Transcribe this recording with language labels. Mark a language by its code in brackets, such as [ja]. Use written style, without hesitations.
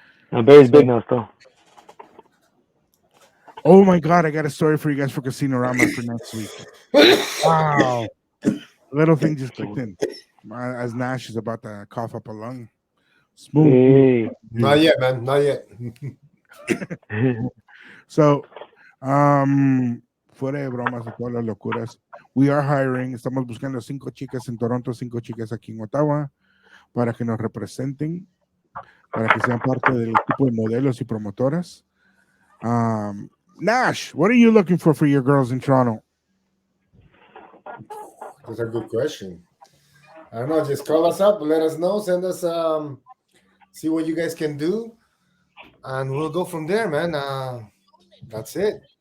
[en] Now, Barry's big now, still. Oh my God, I got a story for you guys for Casino Rama for next week. Wow. Little thing just clicked in. As Nash is about to cough up a lung. Smooth. Hey. Not yet, man. Not yet. [es] So, fuera de bromas y todas las locuras, [en] we are hiring. [es] Estamos buscando 5 chicas en Toronto, 5 chicas aquí en Ottawa para que nos representen, para que sean parte del equipo de modelos y promotoras. [en] Nash, what are you looking for your girls in Toronto? That's a good question. I don't know. Just call us up, let us know, send us see what you guys can do, and we'll go from there, man. That's it.